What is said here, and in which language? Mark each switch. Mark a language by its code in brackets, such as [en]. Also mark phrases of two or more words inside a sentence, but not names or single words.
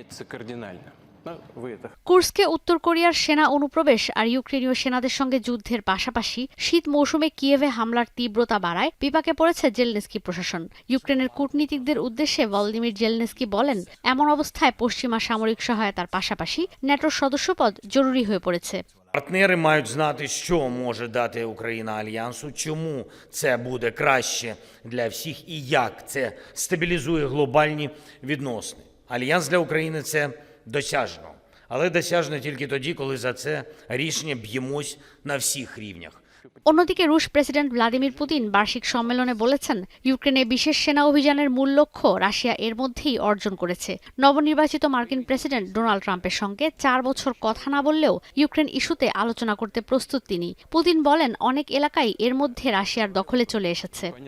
[bn] কুর্স্কে উত্তর কোরিয়ার সেনা অনুপ্রবেশ আর ইউক্রেনীয় সেনাদের সঙ্গে যুদ্ধের পাশাপাশি শীত মৌসুমে কিয়েভে হামলার তীব্রতা বাড়ায় বিপাকে পড়েছে জেলেনস্কি প্রশাসন। ইউক্রেনের কূটনীতিকদের উদ্দেশ্যে ভলোদিমির জেলেনস্কি বলেন, এমন অবস্থায় পশ্চিমা সামরিক সহায়তার পাশাপাশি ন্যাটোর সদস্যপদ জরুরি হয়ে পড়েছে। [uk] Партнери мають знати, що може дати Україна Альянсу, чому це буде краще для всіх і як це стабілізує глобальні відносини. Альянс для України – це досяжно, але досяжно тільки тоді, коли за це рішення б'ємось на всіх рівнях. [bn] অন্যদিকে রুশ প্রেসিডেন্ট ভ্লাদিমির পুতিন বার্ষিক সম্মেলনে বলেছেন, ইউক্রেনে বিশেষ সেনা অভিযানের মূল লক্ষ্য রাশিয়া এর মধ্যেই অর্জন করেছে। নবনির্বাচিত মার্কিন প্রেসিডেন্ট ডোনাল্ড ট্রাম্পের সঙ্গে 4 বছর কথা না বললেও ইউক্রেন ইস্যুতে আলোচনা করতে প্রস্তুত তিনি। পুতিন বলেন, অনেক এলাকাই এর মধ্যে রাশিয়ার দখলে চলে এসেছে।